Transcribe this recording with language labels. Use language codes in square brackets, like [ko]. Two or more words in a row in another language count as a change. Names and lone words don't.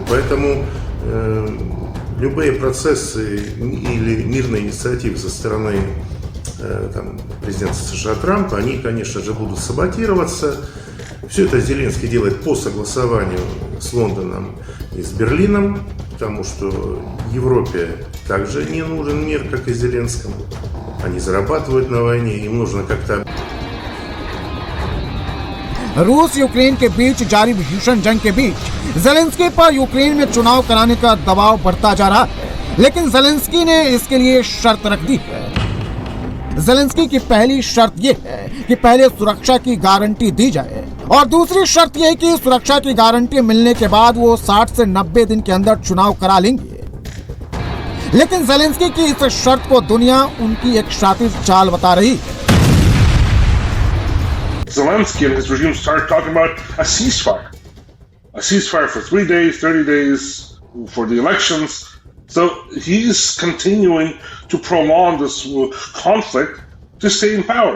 [ru] Поэтому любые процессы или мирные инициативы со стороны там, президента США Трампа, они, конечно же, будут саботироваться. Все это Зеленский делает по согласованию с Лондоном и с Берлином, потому что Европе также не нужен мир, как и Зеленскому. Они зарабатывают на войне, им нужно как-то... [hi] रूस यूक्रेन के बीच जारी भीषण जंग के बीच ज़ेलेंस्की पर यूक्रेन में चुनाव कराने का दबाव बढ़ता जा रहा है, लेकिन ज़ेलेंस्की ने इसके लिए शर्त रख दी है। ज़ेलेंस्की की पहली शर्त यह है कि पहले सुरक्षा की गारंटी दी जाए और दूसरी शर्त यह है कि सुरक्षा की गारंटी मिलने के बाद वो 60 से 90 दिन के अंदर चुनाव करा लेंगे। लेकिन ज़ेलेंस्की की इस शर्त को दुनिया उनकी एक शातिर चाल बता रही है। [en] Zelensky and his regime started talking about a ceasefire for 3 days, 30 days for the elections. So he's continuing to prolong this conflict to stay in power.